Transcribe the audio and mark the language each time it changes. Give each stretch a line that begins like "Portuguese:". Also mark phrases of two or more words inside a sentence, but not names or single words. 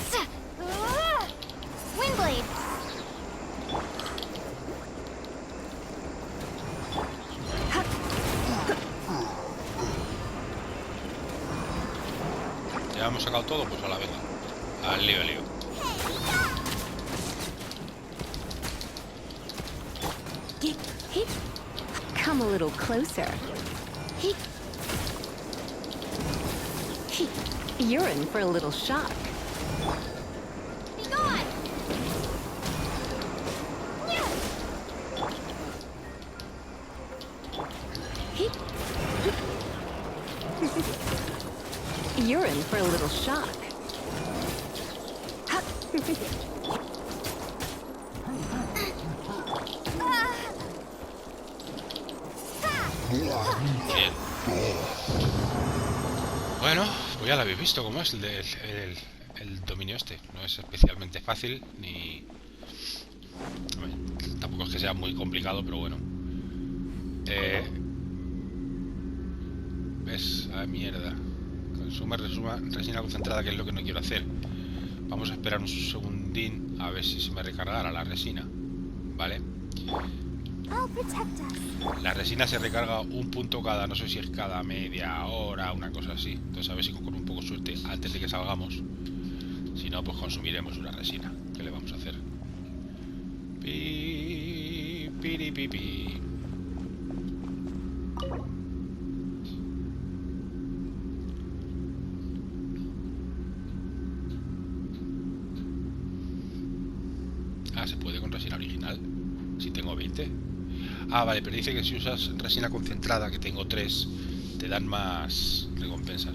Spanish: Windblade. Ya hemos sacado todo, pues a la venga. Al lío, al lío.
English: Come a little closer. You're in for a little shock. Be gone. You're in for a little shock.
Spanish: Bien. Bueno, pues ya lo habéis visto cómo es el dominio este. No es especialmente fácil, ni... Hombre, tampoco es que sea muy complicado, pero bueno. ¿Ves? Ah, mierda. Consume resina concentrada, que es lo que no quiero hacer. Vamos a esperar un segundín a ver si se me recargará la resina. ¿Vale?
English: I'll protect us.
Spanish: La resina se recarga un punto cada, no sé si es cada media hora, una cosa así. Entonces a ver si con un poco de suerte antes de que salgamos. Si no, pues consumiremos una resina. ¿Qué le vamos a hacer? Pi, piri, pi, pi. Ah, se puede con resina original. Si tengo 20. Ah, vale, pero dice que si usas resina concentrada, que tengo 3, te dan más recompensas.